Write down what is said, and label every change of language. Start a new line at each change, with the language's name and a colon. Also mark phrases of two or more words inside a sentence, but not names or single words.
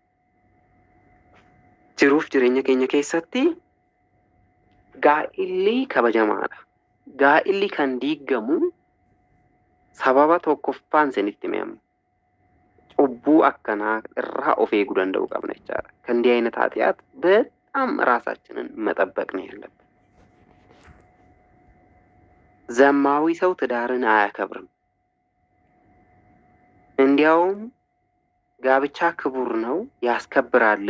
Oromo: Jiruuf jireenya keenya keessatti gaa'illi kabajamaadha. Gaa'illi kan diigamu sababa tokkoffaan isinitti himamu cubbuu akkanaa irraa of eeguu danda'uu qabna jechaadha።
Amharic: ከእንዲህ አይነት ኃጢአት በጣም ራሳችንን መጠበቅ ነው ያለብን። ዘማዊ ሰው ትዳርን አያከብርም። እንዲያውም ጋብቻ ክቡር ነው ያስከብራልም